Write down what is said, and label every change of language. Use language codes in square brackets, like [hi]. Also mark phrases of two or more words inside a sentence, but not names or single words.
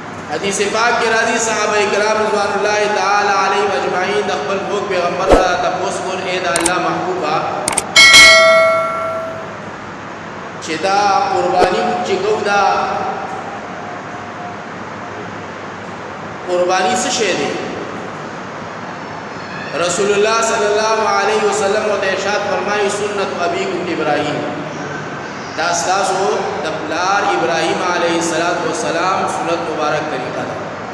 [ps] حدیث پاک کی راضی صحابہ کرام [ar] رضوان اللہ تعالی علیہم اجمعین [ps] خپل فوق پیغمبر را تپوس کول اے دا الله محبوبا چې دا قربانی چې کو دا قربانی څه شی دی رسول الله [ar] صلی الله علیه وسلم [ps] او ارشاد فرمایي [ar] سنت ابیکم ابراهیم [ps] دا تاسو د پلار ابراهیم [ar] علیه السلام [ps] سنت مبارک طریقہ ده